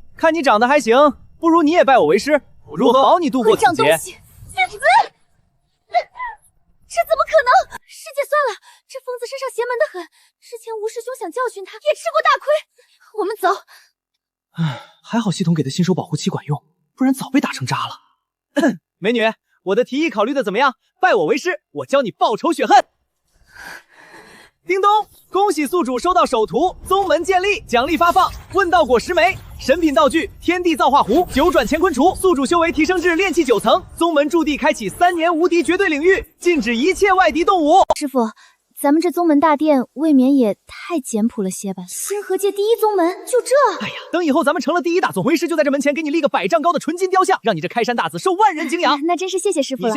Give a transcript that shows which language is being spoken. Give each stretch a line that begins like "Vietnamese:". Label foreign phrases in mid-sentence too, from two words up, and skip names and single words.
Chinese: 看你長得還行，不如你也拜我為師，如何保你度過此劫？東西，死！這怎麼可能？師姐算了，這瘋子身上邪門得很。之前吳師兄想教訓他，也吃過大虧。我們走。唉，還好系統給的新手保護期管用，不然早被打成渣了。美女，我的提議考慮的怎麼樣？拜我為師，我教你報仇雪恨。叮咚，恭喜宿主收到首图，宗门建立，奖勵发放，问道果10枚，神品道具天地造化壶，九转乾坤杵，宿主修为提升至炼气9层，宗门驻地開啟3年無敵絕對領域，禁止一切外敵動武。師傅，咱們這宗門大殿未免也太簡樸了些吧？星河界第一宗門就這？哎呀，等以後咱們成了第一大宗，為師就在這門前給你立個100丈高的純金雕像，讓你這開山大子受萬人敬仰。那真是謝謝師傅了。